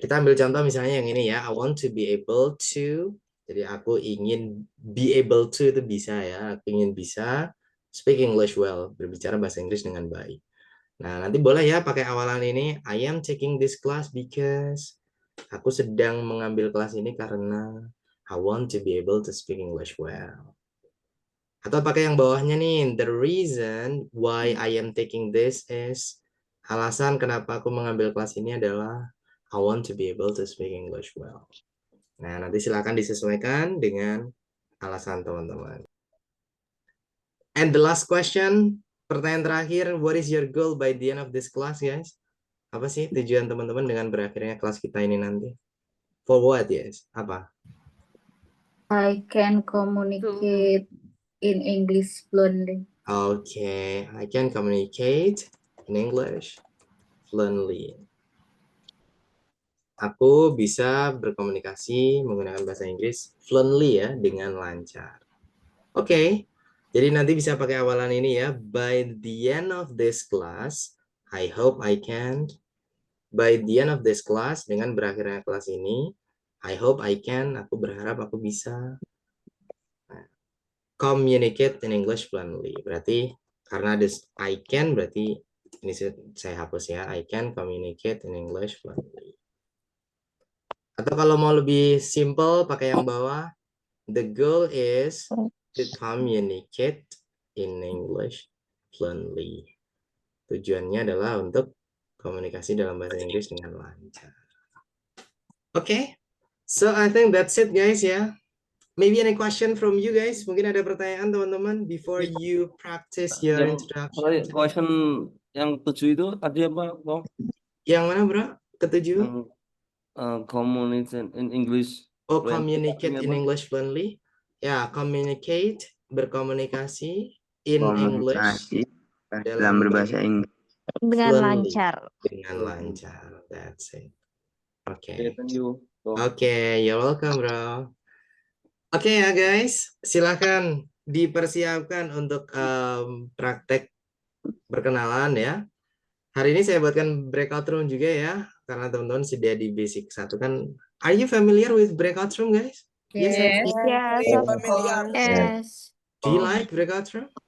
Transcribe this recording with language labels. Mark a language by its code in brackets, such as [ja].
[id] Kita ambil contoh misalnya yang ini ya. [en] I want to be able to. [id] Jadi aku ingin [en] be able to [id] itu bisa ya. Aku ingin bisa [en] speak English well. [id] Berbicara bahasa Inggris dengan baik. Nah, nanti boleh ya pakai awalan ini. [en] I am taking this class because. [id] Aku sedang mengambil kelas ini karena [en] I want to be able to speak English well. [id] Atau pakai yang bawahnya nih. [en] The reason why I am taking this is. [id] Alasan kenapa aku mengambil kelas ini adalah [en] I want to be able to speak English well. [id] Nah, nanti silakan disesuaikan dengan alasan teman-teman. [en] And the last question, [id] pertanyaan terakhir, [en] what is your goal by the end of this class, guys? [id] Apa sih tujuan teman-teman dengan berakhirnya kelas kita ini nanti? [en] For what, yes? Apa? I can communicate in English fluently. Okay, I can communicate in English fluently. [id] Aku bisa berkomunikasi menggunakan bahasa Inggris fluently ya, dengan lancar. Oke, jadi nanti bisa pakai awalan ini ya. [en] By the end of this class, I hope I can. By the end of this class, [id] dengan berakhirnya kelas ini, [en] I hope I can. [id] Aku berharap aku bisa [en] communicate in English fluently. [id] Berarti karena [en] this I can, [id] berarti ini saya hapus ya. [en] I can communicate in English fluently. [id] Atau kalau mau lebih simple, pakai yang bawah. [en] The goal is to communicate in English fluently. [id] Tujuannya adalah untuk komunikasi dalam bahasa Inggris dengan lancar. [en] Okay, so I think that's it guys ya. Maybe any question from you guys? [id] Mungkin ada pertanyaan teman-teman [en] before you practice your introduction. [id] Question yang 7 itu tadi apa, Bang? Yang mana bro? Ketujuh? [en] Communicate in English. Oh, communicate in English fluently. [id] Ya, [en] communicate, [id] berkomunikasi [en] in English [id] dalam berbahasa Inggris Dengan lancar. Dengan lancar. [en] That's it. Okay. Thank you. Okay, you're welcome, bro. [id] Oke ya guys, silakan dipersiapkan untuk praktek perkenalan ya. Hari ini saya buatkan breakout room juga ya, karena teman-teman sudah di basic 1 kan. [en] Are you familiar with breakout room guys? Yes, I think. Yes, Very of familiar. course. Yes. Do you like breakout room?